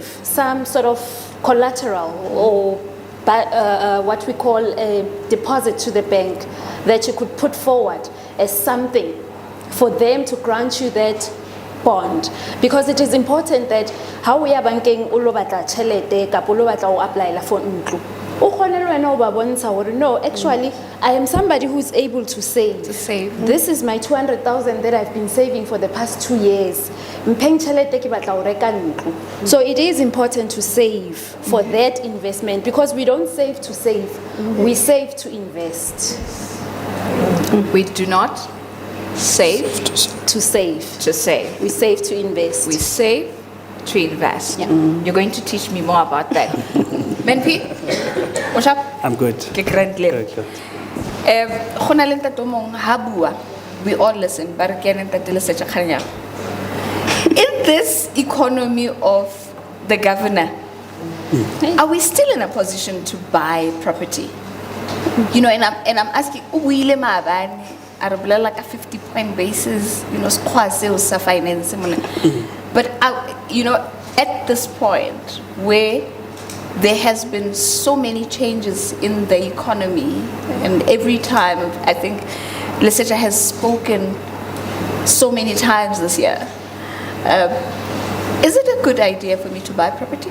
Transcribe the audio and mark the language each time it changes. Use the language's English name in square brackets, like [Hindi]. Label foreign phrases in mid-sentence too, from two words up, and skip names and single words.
[English] some sort of collateral or what we call a deposit to the bank that you could put forward as something for them to grant you that bond, because it is important that how we are banking [Northern Sotho] o lo batla tšhelete kapo o lo batla o applyela for ntlo o kgone le wena o ba bontsha gore [English] no, actually I am somebody who is able to save. This is my 200,000 that I've been saving for the past 2 years. [Northern Sotho] Mpheng tšhelete ke batla o reka ntlo. [English] So it is important to save for that investment, because we don't save to save, we save to invest. We do not save To save. to save. We save to invest. We save to invest. Yeah. You're going to teach me more about that. Menpi, what's up? I'm good. [Northern Sotho] Ke currently. [English] Good, good. [Northern Sotho] Go na le ntate o mong ha bua, [English] we all listen, but [Northern Sotho] ke ene ntate le setša kganya. [English] In this economy of the governor, are we still in a position to buy property? You know, and I'm asking, [Northern Sotho] o ile maabane, a re bolela ka 50-point [English] basis, you know, [Northern Sotho] sekgowa seo sa finance mona. [English] But you know, at this point where there has been so many changes in the economy, and every time I think Lesetja has spoken so many times this year, is it a good idea for me to buy property?